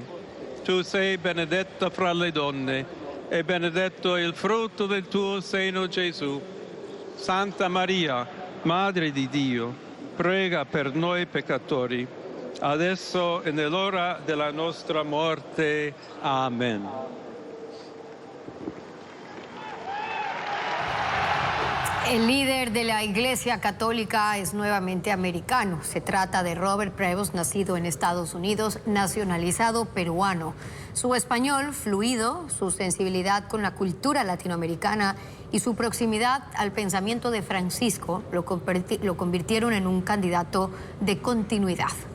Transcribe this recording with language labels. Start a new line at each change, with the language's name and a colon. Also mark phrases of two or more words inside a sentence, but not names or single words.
Italian: Tu sei benedetta fra le donne e benedetto è il frutto del tuo seno, Gesù. Santa Maria, Madre di Dio, prega per noi peccatori, adesso e nell'ora della nostra morte.
Spanish: Amén. El líder de la Iglesia Católica es nuevamente americano. Se trata de Robert Prevost, nacido en Estados Unidos, nacionalizado peruano. Su español fluido, su sensibilidad con la cultura latinoamericana y su proximidad al pensamiento de Francisco lo convirtieron en un candidato de continuidad.